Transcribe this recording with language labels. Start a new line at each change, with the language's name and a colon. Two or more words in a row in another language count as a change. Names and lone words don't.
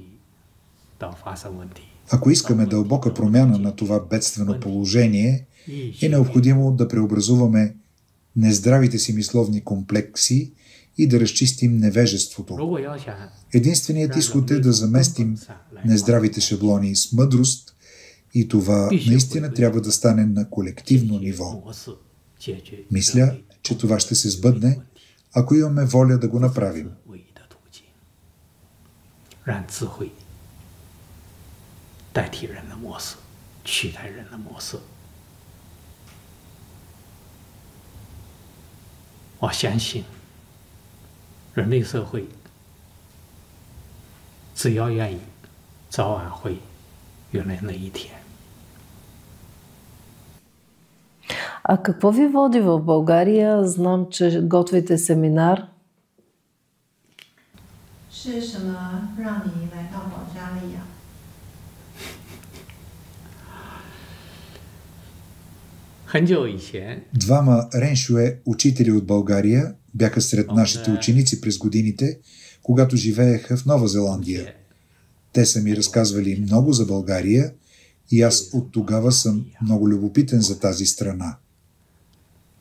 Bulgarian: Ако искаме дълбока промяна на това бедствено положение, е необходимо да преобразуваме нездравите си мисловни комплекси и да разчистим невежеството. Единственият изход е да заместим нездравите шаблони с мъдрост и това наистина трябва да стане на колективно ниво. Мисля, че това ще се сбъдне, ако имаме воля да го направим.
Chinese: 代替人的模式，取代人的模式。我相信，人类社会只要愿意，早晚会有那一天。
Bulgarian: А какво ви води в България? Знам, че готвите семинар.
Chinese: 是什么让你来到保加利亚？
Bulgarian: Двама Рен Шюе учители от България бяха сред нашите ученици през годините, когато живееха в Нова Зеландия. Те са ми разказвали много за България и аз от тогава съм много любопитен за тази страна.